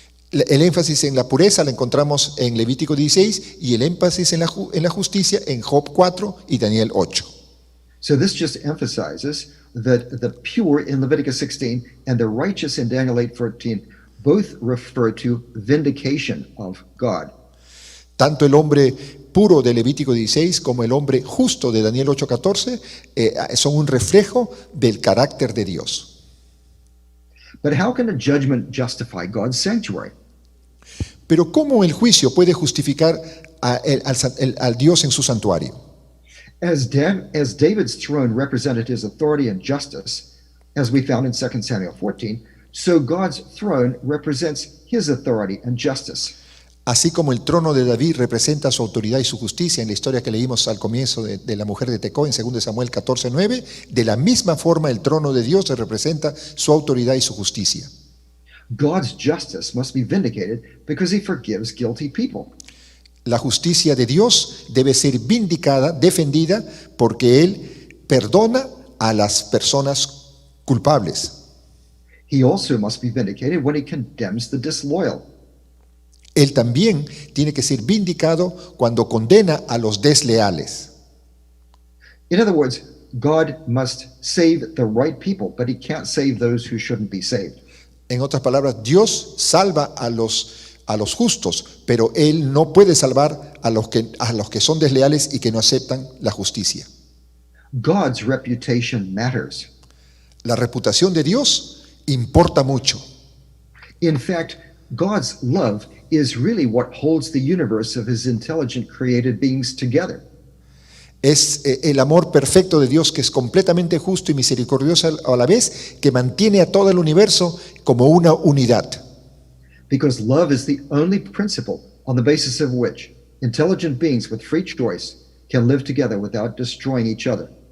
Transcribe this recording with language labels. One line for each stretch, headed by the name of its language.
Spanish: El énfasis en la pureza la encontramos en Levítico 16 y el énfasis en la justicia en Job 4 y Daniel 8.
English: So this just emphasizes that the pure in Leviticus 16 and the righteous in Daniel 8:14 both refer to vindication of God.
Spanish: Tanto el hombre puro de Levítico 16 como el hombre justo de Daniel 8:14 son un reflejo del carácter de Dios.
English: But how can a judgment justify God's sanctuary?
Spanish: Pero ¿cómo el juicio puede justificar al Dios en su santuario?
English: As David's throne represented his authority and justice, as we found in 2 Samuel 14, so God's throne represents his authority and justice.
Spanish: Así como el trono de David representa su autoridad y su justicia en la historia que leímos al comienzo de la mujer de Tecoa en 2 Samuel 14:9, de la misma forma el trono de Dios representa su autoridad y su justicia.
English: God's justice must be vindicated because he forgives guilty people.
Spanish: La justicia de Dios debe ser vindicada, defendida, porque Él perdona a las personas culpables.
English: He also must be vindicated when he condemns the disloyal.
Spanish: Él también tiene que ser vindicado cuando condena a los desleales.
English: In other words, God must save the right people, but he can't save those who shouldn't be saved.
Spanish: En otras palabras, Dios salva a los justos, pero Él no puede salvar a los que son desleales y que no aceptan la justicia.
English: God's reputation matters.
Spanish: La reputación de Dios importa mucho.
English: In fact, God's love is really what holds the universe of his intelligent created beings together.
Spanish: Es el amor perfecto de Dios, que es completamente justo y misericordioso a la vez, que mantiene a todo el universo como una unidad.
English: Because love is the only principle on the basis of which intelligent beings with free choice can live together without destroying each other.